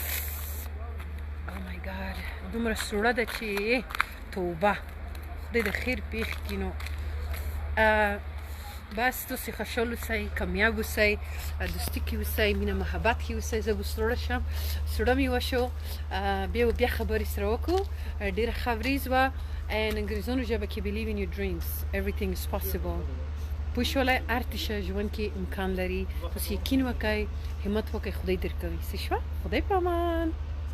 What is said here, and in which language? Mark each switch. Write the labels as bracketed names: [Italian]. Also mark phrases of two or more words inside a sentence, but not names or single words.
[English] oh my god [Pashto] دومره سوړه ده چې توبه خدای د خیر پېښ کړي نو بس تاسې خوشحال اوسئ کامیاب اوسئ دوستي کې اوسئ مینه محبت کې اوسئ زه به سوړه شم سوړه مې وشو بیا خبرې سره وکړو ډېره ښه ورځ وه انګریزانو ژبه کې [English] believe in your dreams everything is possible [Pashto] پوه شولی هر څه ژوند کې امکان لري تاسې یقین وکړئ همت وکړئ خدای درکوي څه شوه خدای په امان